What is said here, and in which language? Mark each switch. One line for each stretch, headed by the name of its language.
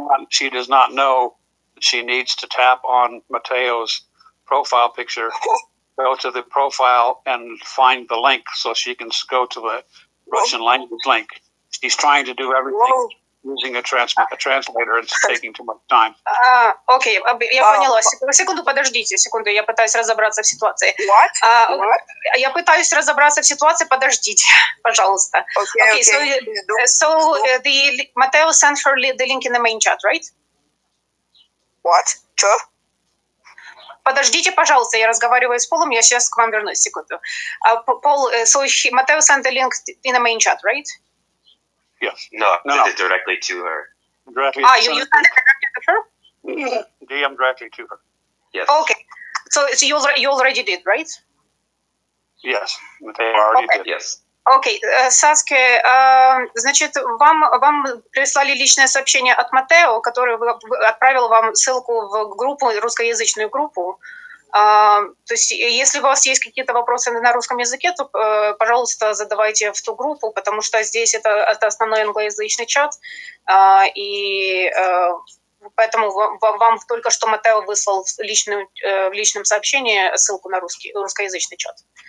English: She does not know that she needs to tap on Mateo's profile picture, go to the profile and find the link so she can go to the Russian language link. She's trying to do everything using a translator. It's taking too much time.
Russian: Окей, я поняла. Секунду, подождите, я пытаюсь разобраться в ситуации. Я пытаюсь разобраться в ситуации, подождите, пожалуйста.
English: Okay, so the Mateo sent her the link in the main chat, right? What?
Russian: Что? Подождите, пожалуйста, я разговариваю с Полом, я сейчас к вам вернусь, секунду.
English: Paul, so Mateo sent the link in the main chat, right? Yes. No. Directly to her. You sent it directly to her? DM directly to her. Yes. Okay. So you already did, right? Yes, they already did. Yes.
Russian: Окей, Саске, значит, вам прислали личное сообщение от Матео, который отправил вам ссылку в группу, русскоязычную группу. То есть, если у вас есть какие-то вопросы на русском языке, то, пожалуйста, задавайте в ту группу, потому что здесь это основной англоязычный чат, и поэтому вам только что Матео выслал в личном сообщении ссылку на русскоязычный чат.